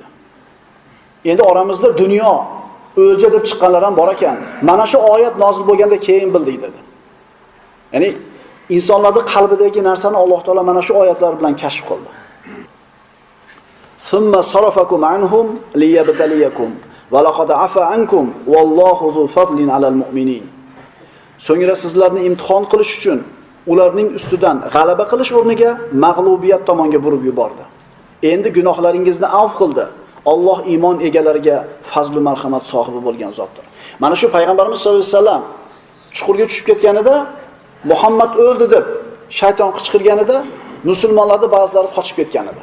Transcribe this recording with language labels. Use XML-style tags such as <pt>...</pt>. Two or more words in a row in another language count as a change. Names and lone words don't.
<uz>Endi oramizda dunyo o'lja deb chiqqanlar ham bor ekan. Mana shu oyat nozil bo'lganda keyin bildik dedi. Ya'ni insonlarning qalbidagi narsani Alloh taolo mana shu oyatlar bilan kashf qildi.</uz> <ar>ثم صرفكم عنهم ليبتليكم ولقد عفا عنكم والله ذو فضل على المؤمنين.</ar> <uz>So'ngra sizlarni imtihon qilish uchun ularning ustidan g'alaba qilish o'rniga mag'lubiyat tomonga burib yubordi. Endi gunohlaringizni afv qildi. Alloh iymon egalariga fazl va marhamat sohibi bo'lgan zotdir. Mana shu payg'ambarimiz</uz> <ar>صلى الله عليه وسلم</ar> <uz>chuqurga tushib ketganida, Muhammad o'ldi deb shayton qichqirganida, musulmonlarning ba'zilari qochib ketgan edi.</uz>